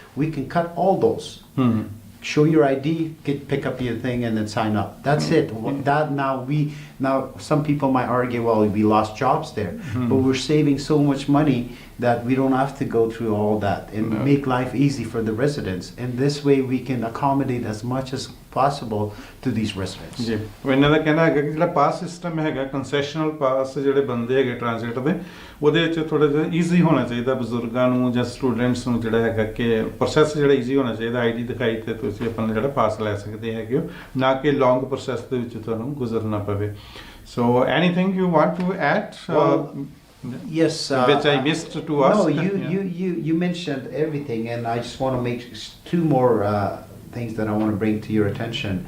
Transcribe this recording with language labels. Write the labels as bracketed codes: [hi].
[en] We can cut all those. Show your ID, pick up your thing, and then sign up. That's it. That now Now, some people might argue, well, we lost jobs there, Mm-hmm. but we're saving so much money that we don't have to go through all that and No. make life easy for the residents. And this way we can accommodate as much as possible to these residents. [pa] ਜੀ ਉਹ ਇਹਨਾਂ ਦਾ ਕਹਿਣਾ ਹੈਗਾ ਕਿ ਜਿਹੜਾ ਪਾਸ system ਹੈਗਾ ਕੰਸੈਸ਼ਨਲ ਪਾਸ ਜਿਹੜੇ ਬੰਦੇ ਹੈਗੇ ਟ੍ਰਾਂਜ਼ਿਟ ਦੇ ਉਹਦੇ ਵਿੱਚ ਥੋੜਾ ਜਿਹਾ ਈਜ਼ੀ ਹੋਣਾ ਚਾਹੀਦਾ ਬਜ਼ੁਰਗਾਂ ਨੂੰ ਜਾਂ ਸਟੂਡੈਂਟਸ ਨੂੰ ਜਿਹੜਾ ਹੈਗਾ ਕਿ ਪ੍ਰੋਸੈਸ ਜਿਹੜਾ ਈਜ਼ੀ ਹੋਣਾ ਚਾਹੀਦਾ ਆਈਡੀ ਦਿਖਾਈ ਤੇ ਤੁਸੀਂ ਆਪਣਾ ਜਿਹੜਾ ਪਾਸ ਲੈ ਸਕਦੇ ਹੈਗੇ ਹੋ ਨਾ ਕਿ ਲੌਂਗ ਪ੍ਰੋਸੈਸ ਦੇ ਵਿੱਚ ਤੁਹਾਨੂੰ ਗੁਜ਼ਰਨਾ ਪਵੇ [en] So anything you want to add Yes. which I missed to ask. No, Yeah. you mentioned everything, and I just want to make two more things that I want to bring to your attention